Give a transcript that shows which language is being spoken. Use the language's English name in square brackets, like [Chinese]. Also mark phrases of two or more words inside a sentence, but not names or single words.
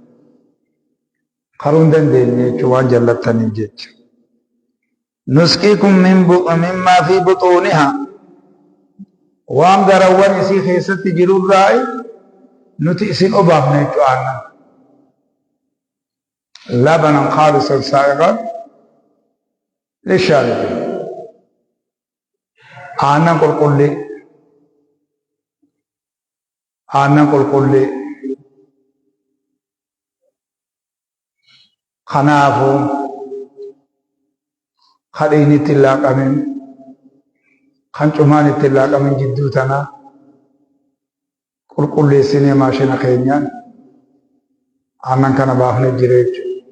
[Oromo] Karuu hin dandeenye jechuun waan jallattaniif jecha. [Arabic] نسقيكم مما في بطونها [Oromo] waan garawwan isii keessatti jirurraa nuti isin obaafne jechuudha. [Arabic] لبنا خالصا سائغا للشاربين [Oromo] aannan qulqullee kanaafuu kadhiin itti hin laaqamin kan cumaan itti hin laaqamin jidduu tana qulqulleessinee maashina keenyaan aannan kana baafnee jira jechuudha.